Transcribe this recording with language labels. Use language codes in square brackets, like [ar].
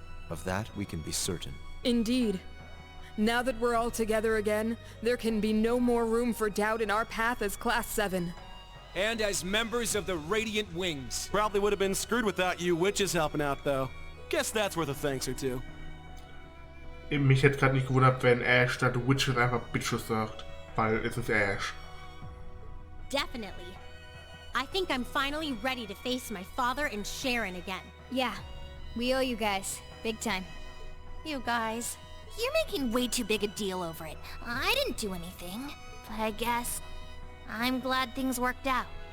[en] Of that, we can be certain. Indeed. Now that we're all together again, there can be no more room for doubt in our path as Class 7. And as members of the Radiant Wings. Probably would have been screwed without you witches helping out, though. Guess that's worth a thanks or two. [de] Mich hätte gerade nicht gewundert, wenn Ash statt Witches einfach Bitches sagt. Weil es ist Ash. [en] Definitely. I think I'm finally ready to face my father and Sharon again. Yeah, we owe you guys, big time. You guys. You're making way too big a deal over it. I didn't do anything. But I guess I'm glad things worked out.